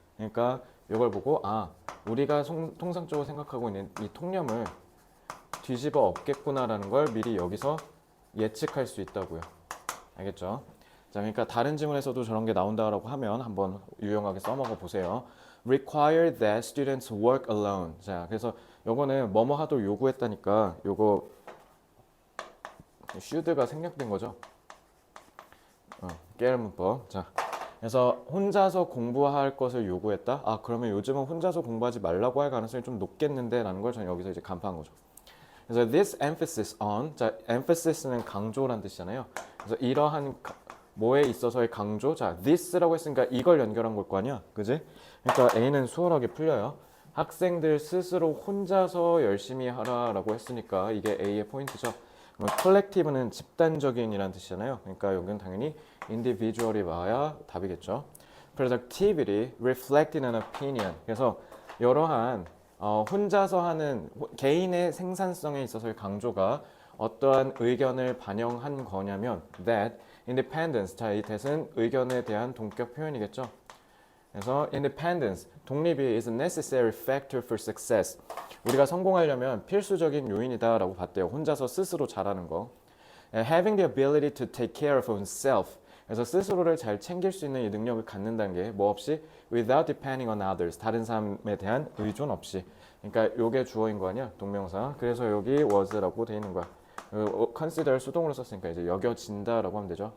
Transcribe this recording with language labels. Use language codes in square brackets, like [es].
[ko] 그러니까 이걸 보고 우리가 통상적으로 생각하고 있는 이 통념을 뒤집어 엎겠구나라는 걸 미리 여기서 예측할 수 있다고요. 알겠죠? 자, 그러니까 다른 지문에서도 저런 게 나온다라고 하면 한번 유용하게 써먹어 보세요. [en] Require that students work alone. [ko] 자, 그래서 요거는 뭐뭐 하도록 요구했다니까 요거 should가 생략된 거죠. 깨알 문법. 자, 그래서 혼자서 공부할 것을 요구했다. 그러면 요즘은 혼자서 공부하지 말라고 할 가능성이 좀 높겠는데라는 걸 저는 여기서 이제 간파한 거죠. 그래서 [en] this emphasis on, [ko] 자, emphasis,는 강조란 뜻이잖아요. 그래서 이러한 뭐에 있어서의 강조, 자, this라고 했으니까 이걸 연결한 걸 거 아니야, 그지? 그러니까 A는 수월하게 풀려요. 학생들 스스로 혼자서 열심히 하라라고 했으니까 이게 A의 포인트죠. 그럼 collective는 집단적인이라는 뜻이잖아요. 그러니까 여기는 당연히 individual이 와야 답이겠죠. [en] productivity, reflecting an opinion. [ko] 그래서 이러한 혼자서 하는 개인의 생산성에 있어서의 강조가 어떠한 의견을 반영한 거냐면 [en] that independence, [ko] 자, 이 that은 의견에 대한 동격 표현이겠죠. [en] 그래서 independence, 독립이 is a necessary factor for success. [ko] 우리가 성공하려면 필수적인 요인이다라고 봤대요. 혼자서 스스로 잘하는 거. [en] Having the ability to take care of oneself. [ko] 그래서 스스로를 잘 챙길 수 있는 이 능력을 갖는다는 게 뭐 없이 [en] without depending on others. [ko] 다른 사람에 대한 의존 없이. 그러니까 요게 주어인 거 아니야? 동명사. 그래서 여기 was라고 돼 있는 거야. consider 수동으로 썼으니까 이제 여겨진다라고 하면 되죠.